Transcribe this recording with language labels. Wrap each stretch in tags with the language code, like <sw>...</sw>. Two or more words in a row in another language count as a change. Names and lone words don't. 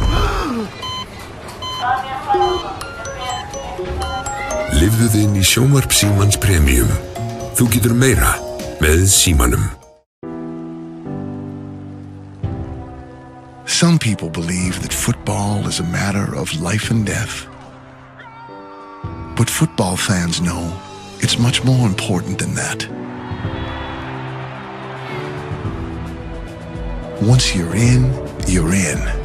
<is>Lifðu þið inn í sjónvarp Símans Premium. Þú getur meira með Símanum.</is> <en>Some people believe that football is a matter of life and death. But football fans know it's much more important than that. Once you're in, you're in.</en>